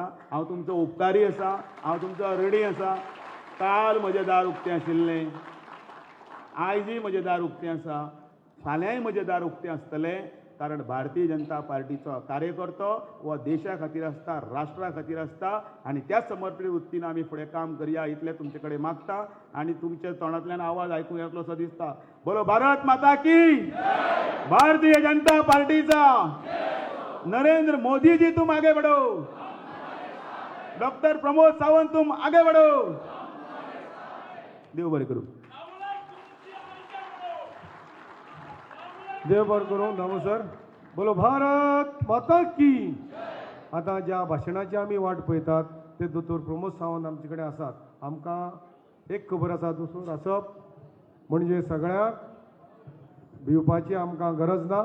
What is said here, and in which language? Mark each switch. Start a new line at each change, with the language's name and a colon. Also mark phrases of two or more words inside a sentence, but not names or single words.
Konkani: हांव तुमचो उपकारी आसा, हांव तुमचो ऋणी आसा. काल म्हजें दार उक्तें आशिल्लें, आयजय म्हजें दार उक्तें आसा, फाल्यांय म्हजें दार उक्तें आसतलें. कारण भारतीय जनता पार्टीचो कार्यकर्तो हो देशा खातीर आसता, राष्ट्रा खातीर आसता आनी त्या समर्पीत वृत्तीन आमी फुडें काम करया इतलें तुमचे कडेन मागता. आनी तुमच्या तोंडांतल्यान आवाज आयकूं येतलो सो दिसता.
Hindi: बोलो भारत माता की, भारतीय जनता पार्टीचा, नरेंद्र मोदी जी तुम आगे बढ़ो, डॉक्टर प्रमोद सावंत तुम आगे बढ़ो.
Konkani: देव बरें करूं. देव बरें करूं. नमो सर.
Hindi: बोलो भारत माता की.
Konkani: आता ज्या भाशणाची आमी वाट पळयतात ते दोतोर प्रमोद सावंत आमचे कडेन आसात. आमकां एक खबर आसा, दोतोर आसप म्हणजे सगळ्यांक भिवपाची आमकां गरज ना.